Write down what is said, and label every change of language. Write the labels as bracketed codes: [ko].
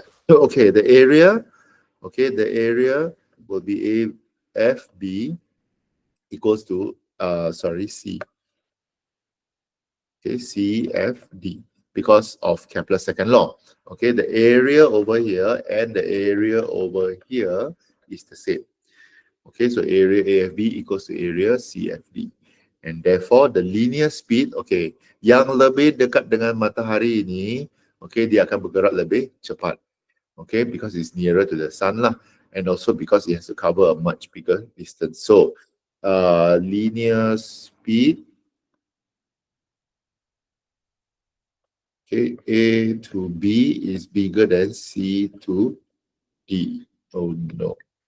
[en] Okay, the area. Okay, the area will be AFB equals to C. Okay, CFD because of Kepler's second law. Okay, the area over here and the area over here is the same. Okay, so area AFB equals to area CFD. And therefore, the linear speed, [ms] okay, yang lebih dekat dengan matahari ini, okay, dia akan bergerak lebih cepat. [en] Okay, because it's nearer to the sun lah. And also because it has to cover a much bigger distance. So, linear speed, okay, A to B is bigger than C to D. Oh no.